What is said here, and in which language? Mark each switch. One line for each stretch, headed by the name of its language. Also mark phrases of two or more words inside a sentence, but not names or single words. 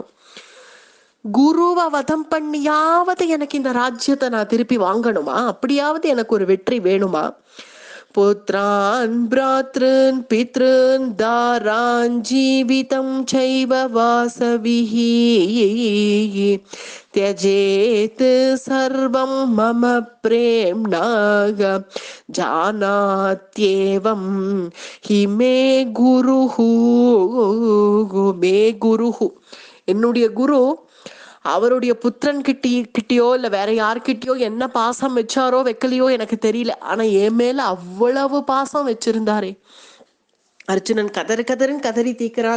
Tamil: குருவை வதம் பண்ணியாவது எனக்கு இந்த ராஜ்யத்தை நான் திருப்பி வாங்கணுமா? அப்படியாவது எனக்கு ஒரு வெற்றி வேணுமா?
Sanskrit: पुत्रान् भ्रातॄन् पितॄन् दारान् जीवितं चैव वासविः त्यजेत् सर्वं मम प्रेम्णाग जानात्येवं हि मे गुरुहु.
Tamil: என்னுடைய குரு அவருடைய புத்திரன் கிட்டியோ இல்ல வேற யார்கிட்டயோ என்ன பாசம் வச்சாரோ வைக்கலையோ எனக்கு தெரியல, ஆனா என் மேல அவ்வளவு பாசம் வச்சிருந்தாரே. அர்ஜுனன் கதறுன்னு கதறி தீக்கிறான்.